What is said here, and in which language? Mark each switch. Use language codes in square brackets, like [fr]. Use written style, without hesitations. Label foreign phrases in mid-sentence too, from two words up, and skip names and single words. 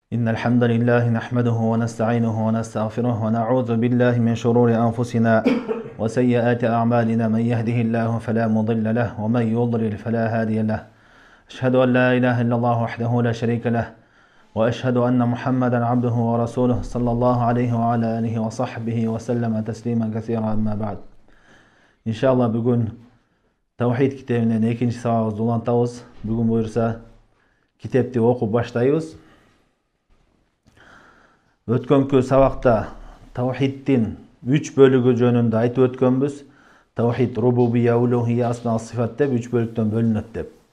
[ar] إن الحمد لله نحمده ونستعينه ونستغفره ونعوذ بالله من شرور أنفسنا وسيئات أعمالنا من يهده الله فلا مضل له ومن يضلل فلا هادي له أشهد أن لا إله إلا الله وحده لا شريك له وأشهد أن محمدا عبده ورسوله صلى الله عليه وعلى آله وصحبه وسلم تسليما كثيرا أما بعد إن شاء الله بقول توحيد كتابنا [ky] экинчи сабагыбызды улантабыз. Бүгүн буюрса китепти окуп баштайбыз. Өткөнкү сабакта тавхиддин 3 бөлүгү жөнүндө айтып өткөнбүз. Тавхид рубубия, улухия, асма сифат деп 3 бөлүктөн бөлүнөт деп.